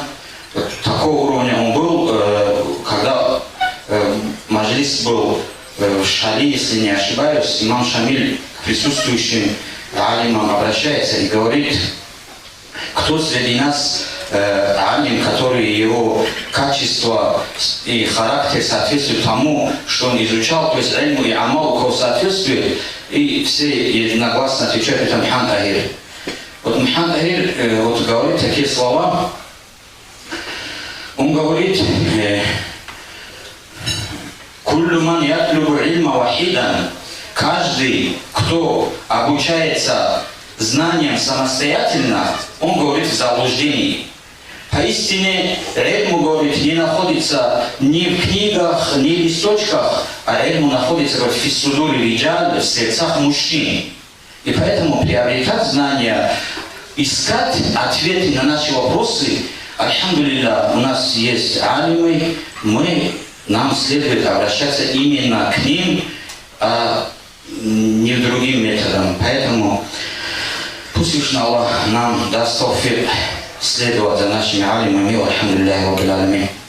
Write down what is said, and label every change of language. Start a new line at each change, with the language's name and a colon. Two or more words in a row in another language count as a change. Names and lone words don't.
Russian: Вот такого уровня он был, когда маджлис был в Шали, если не ошибаюсь, имам Шамиль к присутствующим алимам обращается и говорит: кто среди нас алим, который его качество и характер соответствует тому, что он изучал, то есть ильму и амал у кого соответствует, и все единогласно отвечают: это Мухаммад Ахир. Вот Мухаммад Ахир вот говорит такие слова. Он говорит:
Arabic: «كل من يطلب العلم وحيدا»,
Russian: каждый, кто обучается знаниям самостоятельно, он говорит в заблуждении. Поистине, ильму, говорит, не находится ни в книгах, ни в листочках, а ильму находится в
Arabic: في صدور الرجال,
Russian: в сердцах мужчин. И поэтому приобретать знания, искать ответы на наши вопросы, альхамдулилля, у нас есть алимы, нам следует обращаться именно к ним, а не другим методом. Поэтому пусть Аллах нам даст тавфик следовать за нашими алимами.
Arabic: الحمد لله رب العالمين.